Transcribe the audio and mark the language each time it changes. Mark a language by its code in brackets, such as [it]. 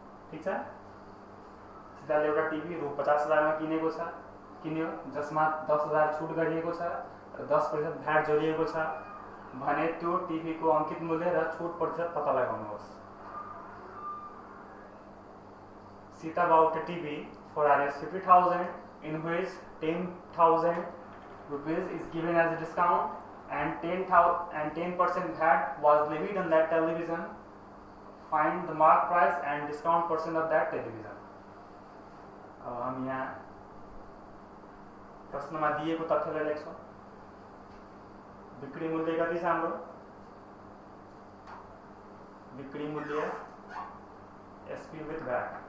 [ne] ठीक छ, सीताले एउटा टिभी रु 50,000 मा किन्यो, जसमा 10,000 छुट गरिएको छ र 10% भ्याट जोडिएको छ भने त्यो टिभी को अंकित मूल्य र छुट प्रतिशत पत्ता लगाउनुहोस्। [en] Sita bought a TV for Rs 50,000 in which 10,000 rupees is given as a discount and 10% VAT was levied on that television. Find the mark price and discount percent of that television. [ne] अब हम यहाँ प्रश्नमा दिएको तथ्यलाई लेख्छौँ। बिक्री मूल्य कति छ हाम्रो, बिक्री मूल्य एसपी विथ भ्याट।